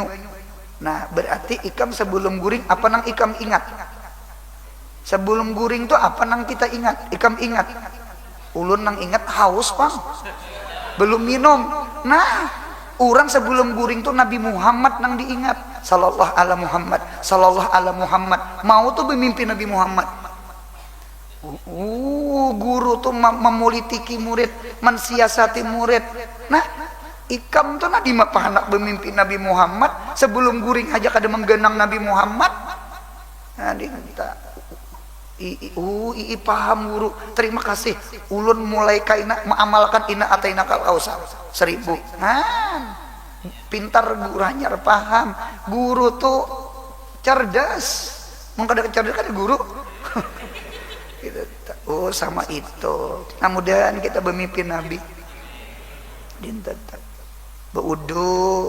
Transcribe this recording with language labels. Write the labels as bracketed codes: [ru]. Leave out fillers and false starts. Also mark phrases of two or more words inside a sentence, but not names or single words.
[bjn] Nah, berarti ikam sebelum guring apa nang ikam ingat? Sebelum guring tuh apa nang kita ingat? Ikam ingat. Ulun nang ingat haus, Bang. Belum minum. Nah, orang sebelum guring tuh Nabi Muhammad nang diingat. [ar] صلى الله على محمد، صلى الله على محمد. [bjn] Mau tuh bermimpi Nabi Muhammad. Guru tuh memolitiki murid, mensiasati murid. Nah, ikam tuh nadi mapah anak bermimpi Nabi Muhammad sebelum guring aja kada menggenang Nabi Muhammad. Nah, dinta. Paham guru. Terima kasih. Ulun mulai kaina mengamalkan [ar] إنا أعطيناك الكوثر [bjn] 1000. Nah, pintar guru hanya paham. Guru tuh cerdas. Mengkada cerdas kan guru. Oh sama itu. Nah mudahan kita bermimpi Nabi. Dinten beudu.